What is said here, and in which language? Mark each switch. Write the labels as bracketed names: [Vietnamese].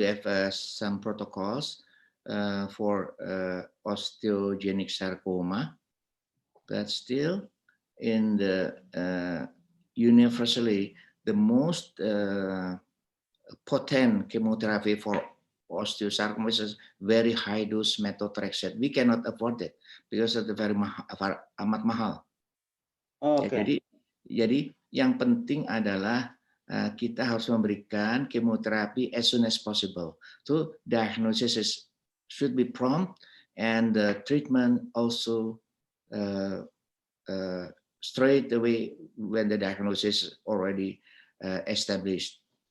[English] We have some protocols for osteogenic sarcoma, but still in the universally the most potent chemotherapy for osteosarcoma is very high dose methotrexate. We cannot afford it because of the very [Indonesian] amat mahal. [English] Okay. [Indonesian] Jadi yang penting adalah kita harus memberikan kemoterapi [English] as soon as possible. So diagnosis should be prompt, and the treatment also straight away when the diagnosis already established.